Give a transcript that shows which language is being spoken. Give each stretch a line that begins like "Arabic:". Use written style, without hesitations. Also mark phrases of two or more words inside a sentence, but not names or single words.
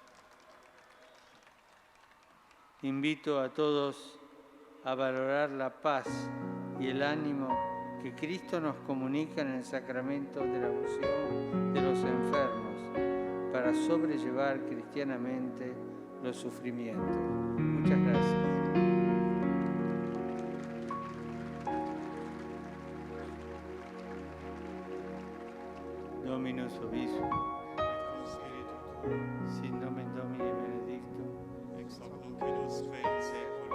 Spanish: Invito a todos a valorar la paz y el ánimo que Cristo nos comunica en el sacramento de la unción de los enfermos para sobrellevar cristianamente los sufrimientos. Muchas gracias.
Latin: Dominus Obispo, sin nomen Domini benedictum, ex hoc nunc in usque in saeculum,